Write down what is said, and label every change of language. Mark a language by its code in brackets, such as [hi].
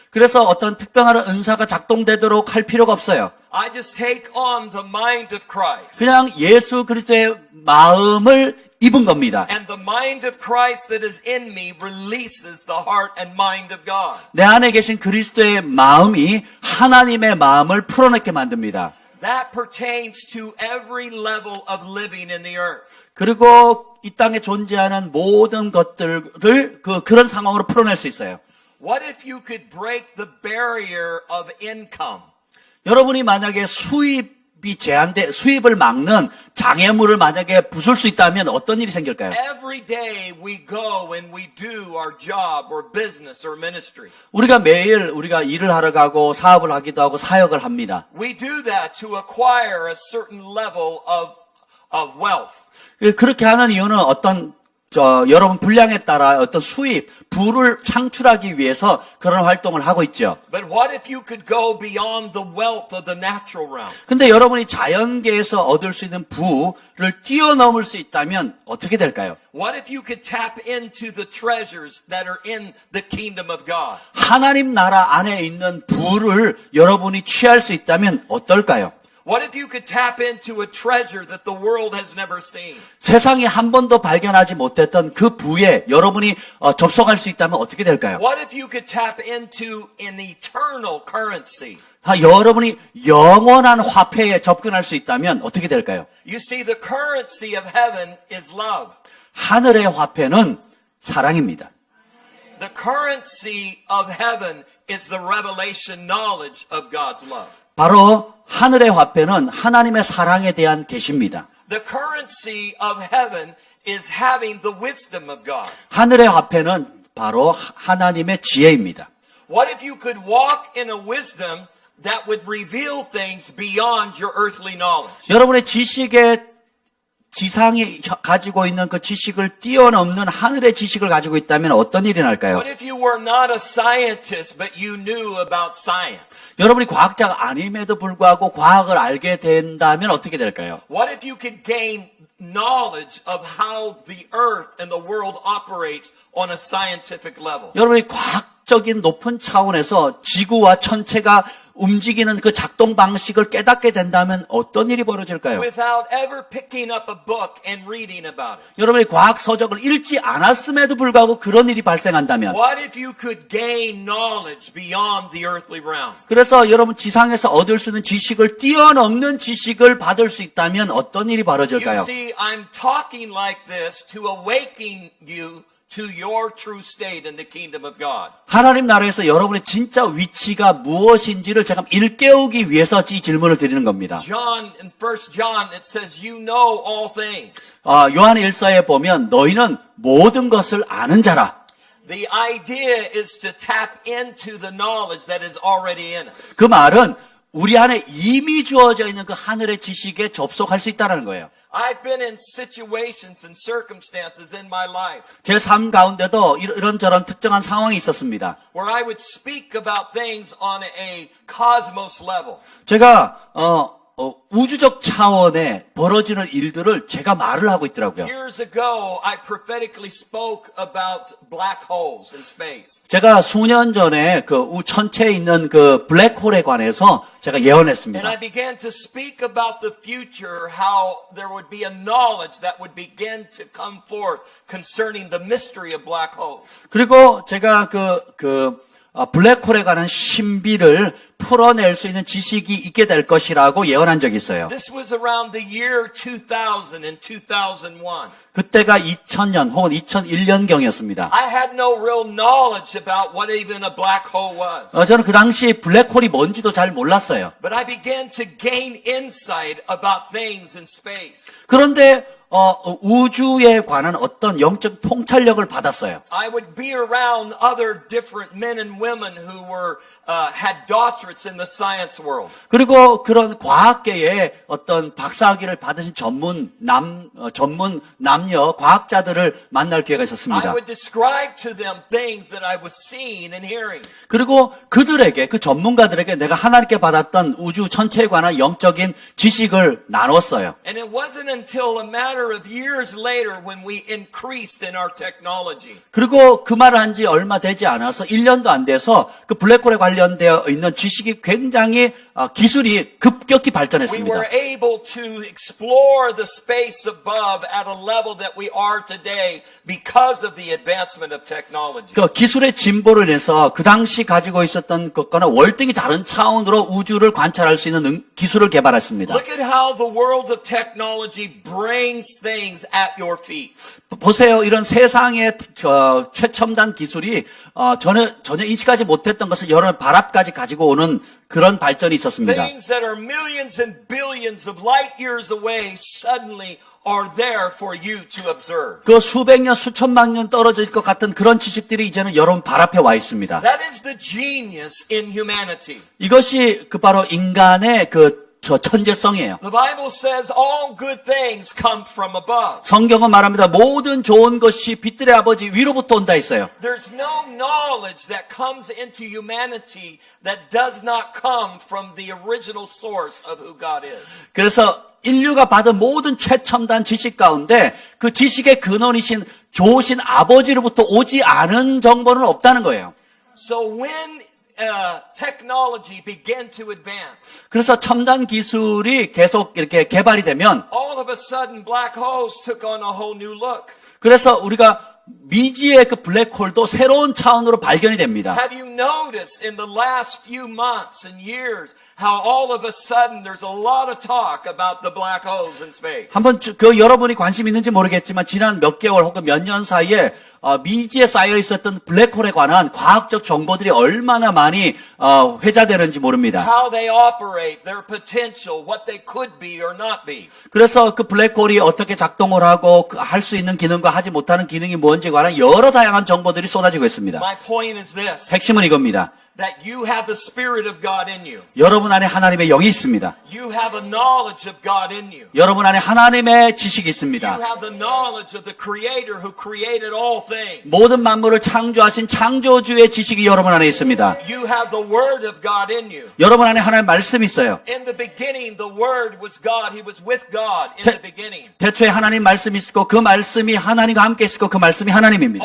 [ko] 그래서 어떤 특별한 은사가 작동되도록 할 필요가 없어요. [en] I just take on the mind of Christ. [ko] 그냥 예수 그리스도의 마음을 입은 겁니다. [en] And the mind of Christ that is in me releases the heart and mind of God. [ko] 내 안에 계신 그리스도의 마음이 하나님의 마음을 풀어내게 만듭니다. [en] That pertains to every level of living in the earth. [ko] 그리고 이 땅에 존재하는 모든 것들을 그런 상황으로 풀어낼 수 있어요. [en] What if you could break the barrier of income? [ko] 여러분이 만약에 수입을 막는 장애물을 만약에 부술 수 있다면 어떤 일이 생길까요? [en] Every day we go and we do our job or business or ministry. [ko] 우리가 매일 일을 하러 가고 사업을 하기도 하고 사역을 합니다. [en] We do that to acquire a certain level of wealth. [ko] 그렇게 하는 이유는 어떤 여러분 분량에 따라 어떤 수입, 부를 창출하기 위해서 그런 활동을 하고 있죠. [en] But what if you could go beyond the wealth of the natural realm? [ko] 근데 여러분이 자연계에서 얻을 수 있는 부를 뛰어넘을 수 있다면 어떻게 될까요? [en] What if you could tap into the treasures that are in the kingdom of God? [ko] 하나님 나라 안에 있는 부를 여러분이 취할 수 있다면 어떨까요? [en] What if you could tap into a treasure that the world has never seen? [ko] 세상이 한 번도 발견하지 못했던 그 부에 여러분이 접속할 수 있다면 어떻게 될까요? [en] What if you could tap into an eternal currency? [ko] 여러분이 영원한 화폐에 접근할 수 있다면 어떻게 될까요? [en] You see, the currency of heaven is love. [ko] 하늘의 화폐는 사랑입니다. [en] The currency of heaven is the revelation knowledge of God's love. [ko] 바로 하늘의 화폐는 하나님의 사랑에 대한 계시입니다. [en] The currency of heaven is having the wisdom of God. [ko] 하늘의 화폐는 바로 하나님의 지혜입니다. [en] What if you could walk in a wisdom that would reveal things beyond your earthly knowledge? [ko] 여러분의 지식에 지상이 가지고 있는 그 지식을 뛰어넘는 하늘의 지식을 가지고 있다면 어떤 일이 날까요? [en] What if you were not a scientist but you knew about science? [ko] 여러분이 과학자가 아님에도 불구하고 과학을 알게 된다면 어떻게 될까요? [en] What if you could gain knowledge of how the earth and the world operates on a scientific level? [ko] 여러분이 과학적인 높은 차원에서 지구와 천체가 움직이는 그 작동 방식을 깨닫게 된다면 어떤 일이 벌어질까요? [en] Without ever picking up a book and reading about it. [ko] 여러분이 과학 서적을 읽지 않았음에도 불구하고 그런 일이 발생한다면 [en] What if you could gain knowledge beyond the earthly realm? [ko] 그래서 여러분 지상에서 얻을 수 있는 지식을 뛰어넘는 지식을 받을 수 있다면 어떤 일이 [en] You [ko] 벌어질까요? [en] see, I'm talking like this to awaken you to your true state in the kingdom of God. [ko] 하나님 나라에서 여러분의 진짜 위치가 무엇인지를 제가 일깨우기 위해서 이 질문을 드리는 겁니다. [en] John, in 1 John, it says, you know all things. [ko] 요한 1서에 보면 너희는 모든 것을 아는 자라. [en] The idea is to tap into the knowledge that is already in us. [ko] 그 말은 우리 안에 이미 주어져 있는 그 하늘의 지식에 접속할 수 있다는 거예요. [en] I've been in situations and circumstances in my life [ko] 제 삶 가운데도 이런저런 특정한 상황이 있었습니다. [en] where I would speak about things on a cosmos level. [ko] 제가 우주적 차원에 벌어지는 일들을 제가 말을 하고 있더라고요. [en] Years ago, I prophetically spoke about black holes in space. [ko] 제가 수년 전에 그 천체에 있는 그 블랙홀에 관해서 제가 [en] And [ko] 예언했습니다. [en] I began to speak about the future, how there would be a knowledge that would begin to come forth concerning the mystery of black holes. [ko] 그리고 제가 블랙홀에 관한 신비를 풀어낼 수 있는 지식이 있게 될 것이라고 예언한 적이 있어요. [en] This was around the year 2000 and 2001. [ko] 그때가 2000년 혹은 2001년경이었습니다. [en] I had no real knowledge about what even a black hole was. [ko] 저는 그 당시 블랙홀이 뭔지도 잘 몰랐어요. [en] But I began to gain insight about things in space. [ko] 그런데 우주에 관한 어떤 영적 통찰력을 받았어요. [en] I would be around other different men and women who had doctorates in the science world. [ko] 그리고 그런 과학계에 어떤 박사학위를 받으신 전문 남녀 과학자들을 만날 기회가 [en] I [ko] 있었습니다. [en] would describe to them things that I was seeing and hearing. [ko] 그리고 그들에게, 그 전문가들에게 내가 하나님께 받았던 우주 천체에 관한 영적인 지식을 나눴어요. [en] And it wasn't until a matter of years later when we increased in our technology. [ko] 그리고 그 말을 한 지 얼마 되지 않아서 1년도 안 돼서 그 블랙홀에 관련되어 있는 지식이 굉장히 기술이 급격히 [en] We [ko] 발전했습니다. [en] were able to explore the space above at a level that we are today because of the advancement of technology. [ko] 그 기술의 진보로 인해서 그 당시 가지고 있었던 것과는 월등히 다른 차원으로 우주를 관찰할 수 있는 기술을 개발했습니다. [en] Look at how the world of technology brings things at your feet. [ko] 보세요. 이런 세상의 최첨단 기술이 전혀 인식하지 못했던 것을 여러 발 앞까지 가지고 오는 그런 발전이 있었습니다. [en] Things that are millions and billions of light years away suddenly are there for you to observe. [ko] 그 수백 년, 수천만 년 떨어질 것 같은 그런 지식들이 이제는 여러분 발 앞에 와 있습니다. [en] That is the genius in humanity. [ko] 이것이 바로 인간의 저 천재성이에요. [en] The Bible says all good things come from above. [ko] 성경은 말합니다. 모든 좋은 것이 빛들의 아버지 위로부터 온다 했어요. [en] There's no knowledge that comes into humanity that does not come from the original source of who God is. [ko] 그래서 인류가 받은 모든 최첨단 지식 가운데 그 지식의 근원이신 좋으신 아버지로부터 오지 않은 정보는 없다는 거예요. [en] So when technology began to advance, [ko] 그래서 첨단 기술이 계속 이렇게 개발이 되면 [en] all of a sudden black holes took on a whole new look. [ko] 그래서 우리가 미지의 그 블랙홀도 새로운 차원으로 발견이 됩니다. [en] Have you noticed in the last few months and years how all of a sudden there's a lot of talk about the black holes in space? [ko] 한번 그 여러분이 관심 있는지 모르겠지만 지난 몇 개월 혹은 몇 년 사이에 미지에 쌓여 있었던 블랙홀에 관한 과학적 정보들이 얼마나 많이 회자되는지 모릅니다. [en] How they operate, their potential, what they could be or not be. [ko] 그래서 그 블랙홀이 어떻게 작동을 하고 할 수 있는 기능과 하지 못하는 기능이 뭔지에 관한 여러 다양한 정보들이 쏟아지고 있습니다. [en] My point is this, [ko] 핵심은 이겁니다. [en] that you have the Spirit of God in you. [ko] 여러분 안에 하나님의 영이 있습니다. [en] You have a knowledge of God in you. [ko] 여러분 안에 하나님의 지식이 [en] You [ko] 있습니다. [en] have the knowledge of the Creator who created all things. [ko] 모든 만물을 창조하신 창조주의 지식이 여러분 안에 있습니다. [en] You have the Word of God in you. [ko] 여러분 안에 하나님의 말씀이 있어요. [en] In the beginning, the Word was God. He was with God in the beginning. [ko] 태초에 하나님 말씀이 있었고 그 말씀이 하나님과 함께 있었고 그 말씀이 하나님입니다.